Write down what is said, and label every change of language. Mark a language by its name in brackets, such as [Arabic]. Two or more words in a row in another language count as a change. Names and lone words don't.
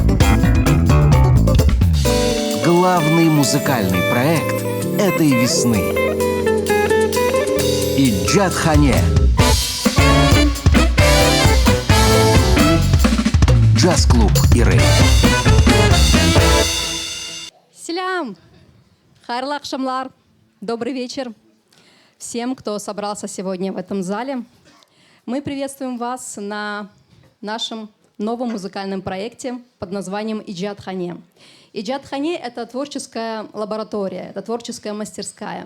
[Russian] Главный музыкальный проект этой весны. Иджат Хане. Джаз-клуб и Рэй. [Crimean Tatar] Селям! Хайрлы акшамлар! [Russian] Добрый вечер всем, кто собрался сегодня в этом зале. Мы приветствуем вас на нашем новом музыкальном проекте под названием Иджат Хане. Иджат Хане — это творческая лаборатория, это творческая мастерская.